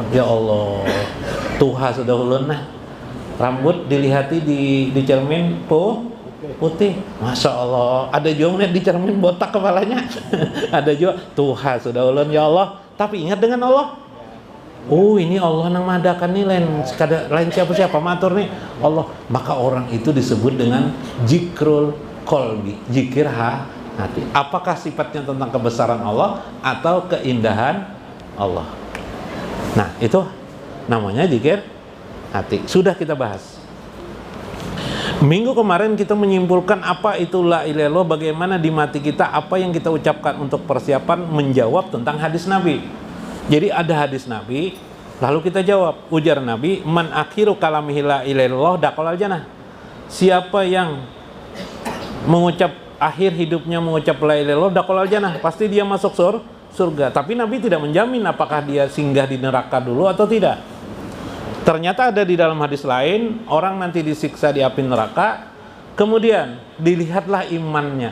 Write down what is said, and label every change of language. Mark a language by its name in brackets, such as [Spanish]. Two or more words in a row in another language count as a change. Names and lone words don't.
[Arabic] Ya Allah, [Banjar] Tuhan sudah ulun nah, rambut dilihati di cermin putih, [Arabic] Masya Allah. [Banjar] Ada juga melihat di cermin botak kepalanya. Ada juga Tuhan sudah ulun, [Arabic] ya Allah. [Indonesian] Tapi ingat dengan Allah. [Banjar] Oh, ini Allah nang madakan nih, lain siapa matur nih Allah. [Indonesian] Maka orang itu disebut dengan [Arabic] zikrul qalbi, [Indonesian] zikir hati. Apakah sifatnya tentang kebesaran Allah atau keindahan Allah? Nah, itu namanya zikir hati. Sudah kita bahas. Minggu kemarin kita menyimpulkan apa itu [Arabic] la ilaha illallah, [Indonesian] bagaimana di mati kita apa yang kita ucapkan untuk persiapan menjawab tentang hadis Nabi. Jadi ada hadis Nabi, lalu kita jawab. Ujar Nabi, [Arabic] man akhiru kalamihi la ilaha illallah dakhalal jannah. [Indonesian] Siapa yang mengucap akhir hidupnya mengucap [Arabic] la ilaha illallah dakhalal jannah, [Indonesian] pasti dia masuk surga. Tapi Nabi tidak menjamin apakah dia singgah di neraka dulu atau tidak. Ternyata ada di dalam hadis lain, orang nanti disiksa di api neraka, kemudian dilihatlah imannya.